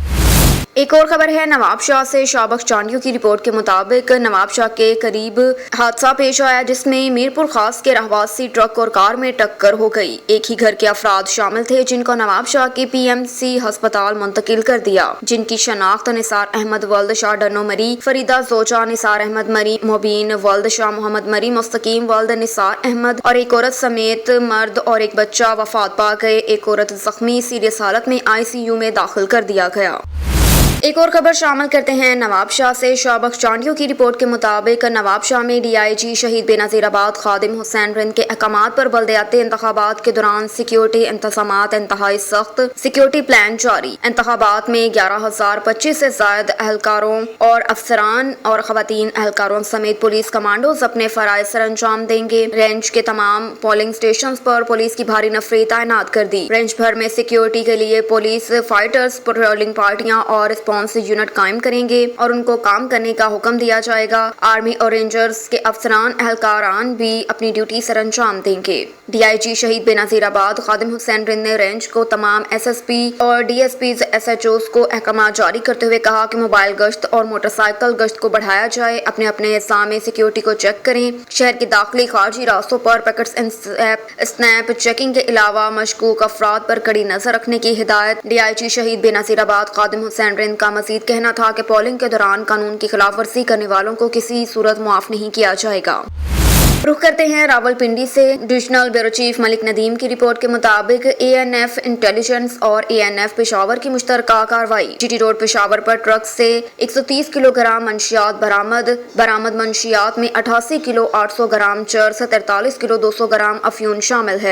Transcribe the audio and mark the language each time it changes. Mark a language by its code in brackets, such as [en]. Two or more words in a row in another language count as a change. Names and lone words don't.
[ur] ایک اور خبر ہے نواب شاہ سے. شاہ بخش چانڈیوں کی رپورٹ کے مطابق نواب شاہ کے قریب حادثہ پیش آیا، جس میں میرپور خاص کے رہائشی ٹرک اور کار میں ٹکر ہو گئی. ایک ہی گھر کے افراد شامل تھے، جن کو نواب شاہ کے PMC اسپتال منتقل کر دیا، جن کی شناخت نثار احمد ولد شاہ ڈنو مری، فریدہ زوجہ نثار احمد مری، مبین ولد شاہ محمد مری، مستقیم ولد نثار احمد اور ایک عورت سمیت مرد اور ایک بچہ وفات پا گئے. ایک عورت زخمی سیریس حالت میں ICU میں داخل کر دیا گیا. ایک اور خبر شامل کرتے ہیں نواب شاہ سے. شاہ بخش چانڈیوں کی رپورٹ کے مطابق نواب شاہ میں DIG شہید بینظیرآباد خادم حسین رند کے احکامات پر بلدیاتی انتخابات کے دوران سیکیورٹی انتظامات انتہائی سخت, [en] security plan [ur] جاری. انتخابات میں 11,025 سے زائد اہلکاروں اور افسران اور خواتین اہلکاروں سمیت [en] police commandos [ur] اپنے فرائض سر انجام دیں گے. رینج کے تمام [en] polling station [ur] پر پولیس کی بھاری نفری تعینات کر دی. رینج بھر میں سیکیورٹی کے لیے [en] police fighters, patrolling parties [ur] اور یونٹ قائم کریں گے اور ان کو کام کرنے کا حکم دیا جائے گا. آرمی اور رینجرز کے افسران اہلکاران بھی اپنی ڈیوٹی سر انجام دیں گے. DIG شہید بینظیرآباد خادم حسین رند نے رینج کو تمام SSP اور DSPs SHOs کو احکام جاری کرتے ہوئے کہا کہ موبائل گشت اور موٹرسائیکل گشت کو بڑھایا جائے. اپنے اپنے حصہ میں سیکیورٹی کو چیک کریں۔ شہر کے داخلی خارجی راستوں پر پیکٹس [en] snap checking [ur] کے علاوہ مشکوک افراد پر کڑی نظر رکھنے کی ہدایت. DIG شہید بینظیرآباد خادم حسین رند کا مزید کہنا تھا کہ پولنگ کے دوران قانون کی خلاف ورزی کرنے والوں کو کسی صورت معاف نہیں کیا جائے گا. رخ کرتے ہیں راولپنڈی سے. [en] divisional bureau chief [ur] ملک ندیم کی رپورٹ کے مطابق ANF انٹیلیجنس اور ANF پشاور کی مشترکہ کارروائی. GT روڈ پشاور پر ٹرک سے 130 کلوگرام منشیات برآمد منشیات میں 88 کلو 800 گرام چرس، 43 کلو 200 گرام افیون شامل ہے.